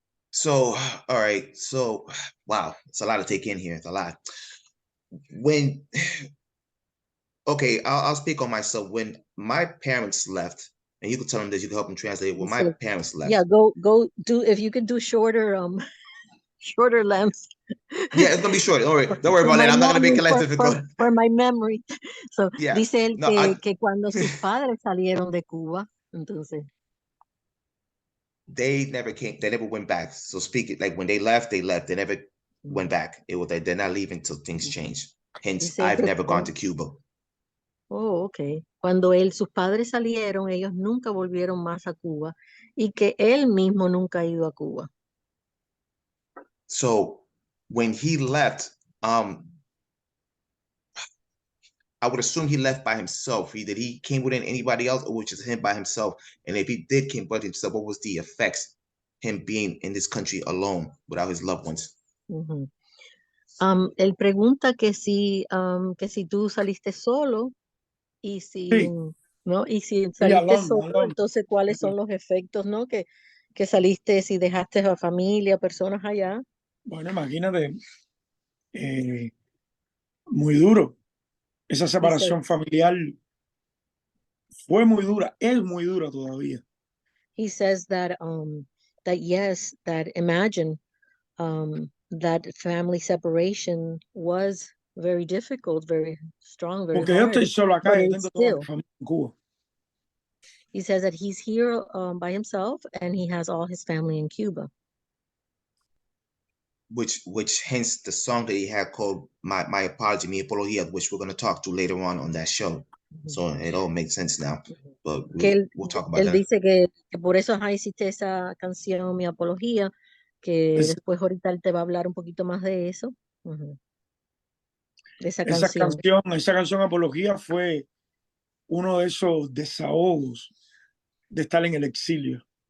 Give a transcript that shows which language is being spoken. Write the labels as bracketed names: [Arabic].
[English] So, all right. So, wow, it's a lot to take in here. It's a lot. Okay, I'll speak on myself. When my parents left, and you could tell them this, you can help them translate. When my parents left. Yeah, go do, if you could do shorter shorter lengths. Yeah, it's gonna be short. Don't worry about that. I'm not gonna make it less difficult. For my memory. So, yeah. [Spanish] dice él que cuando sus padres salieron de Cuba, entonces. [English] They never came. They never went back. So speak it like when they left, they left. They never went back. It was like they're not leaving until things change. Hence, I've never gone to Cuba. Oh, okay. [Spanish] Cuando sus padres salieron, ellos nunca volvieron más a Cuba y que él mismo nunca ha ido a Cuba. [English] So when he left, I would assume he left by himself. Did he came with anybody else, or was just him by himself? And if he did came by himself, what was the effects him being in this country alone without his loved ones? [Spanish] Él pregunta que si tú saliste solo y si, ¿no? Y si saliste solo, entonces cuáles son los efectos, ¿no? Que saliste, si dejaste a familia, personas allá. Bueno, imagínate, muy duro. Esa separación familiar fue muy dura, es muy dura todavía. [English] He says that yes, that imagine that family separation was very difficult, very strong, very [Spanish] Porque [English] hard. [Spanish] yo estoy solo acá, yo tengo toda mi familia en Cuba. [English] He says that he's here by himself and he has all his family in Cuba. Which hence the song that he had called My Apology, Mi Apología, which we're going to talk to later on that show. So it all makes sense now. But we'll talk about [Spanish] él [English] that. [Spanish] dice que por eso hiciste esa canción, Mi Apología, que después ahorita él te va a hablar un poquito más de eso. De esa canción. Esa canción Apología fue uno de esos desahogos de estar en el exilio.